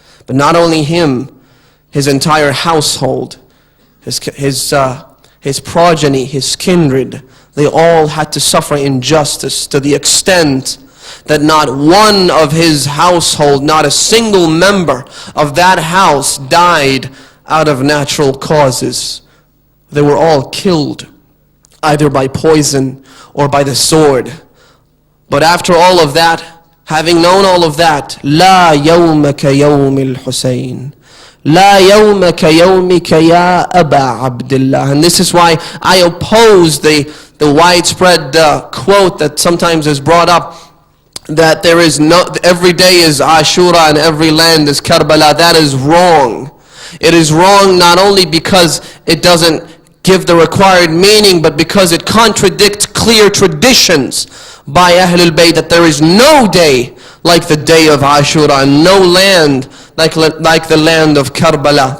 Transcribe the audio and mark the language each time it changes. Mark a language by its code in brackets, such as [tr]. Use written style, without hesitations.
[en] But not only him, his entire household, his progeny, his kindred, they all had to suffer injustice to the extent that not one of his household, not a single member of that house died out of natural causes. They were all killed, either by poison or by the sword. But after all of that, having known all of that, [ar] لا يوم كيوم الحسين, لا يوم كيومك يا أبا عبد الله. [en] And this is why I oppose the widespread quote that sometimes is brought up, that there is every day is Ashura and every land is Karbala. That is wrong. It is wrong not only because it doesn't give the required meaning, but because it contradicts clear traditions by Alulbayt that there is no day like the day of Ashura, and no land like the land of Karbala.